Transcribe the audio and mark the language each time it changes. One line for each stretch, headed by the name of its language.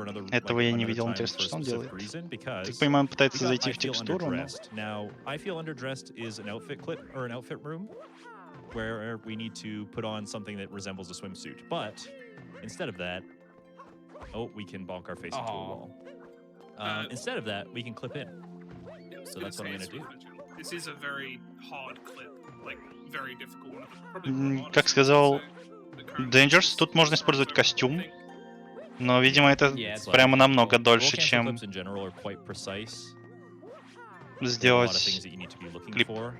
Russian: Этого я не видел, интересно, что он делает. Так понимаю, он пытается зайти в текстуру, но...
English: Where we need to put on something that resembles a swimsuit, but instead of that, we can bonk our face into a wall. Instead of that, we can clip in. So that's what I'm gonna do. This is a very hard clip, like very difficult one.
Russian: Как сказал Dangerous, тут можно использовать костюм, но, видимо, это прямо намного дольше, чем сделать клип.